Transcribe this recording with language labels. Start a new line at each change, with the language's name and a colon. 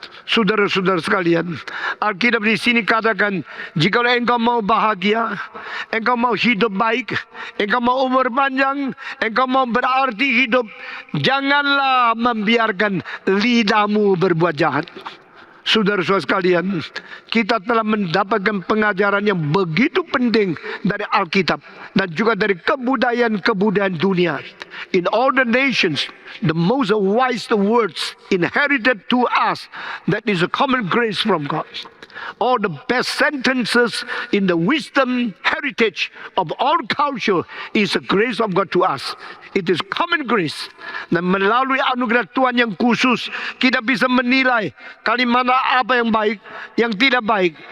Indonesian: Saudara-saudara sekalian, Alkitab di sini katakan, jika engkau mau bahagia, engkau mau hidup baik, engkau mau umur panjang, engkau mau berarti hidup, janganlah membiarkan lidahmu berbuat jahat. Saudara-saudara sekalian, kita telah mendapatkan pengajaran yang begitu penting dari Alkitab dan juga dari kebudayaan-kebudayaan dunia.
English: In all the nations, the most wise words inherited to us, that is a common grace from God. All the best sentences in the wisdom heritage of all culture is a grace of God to us. It is common grace.
Indonesian: Dan melalui anugerah Tuhan yang khusus, kita bisa menilai kalimat apa yang baik, yang tidak baik.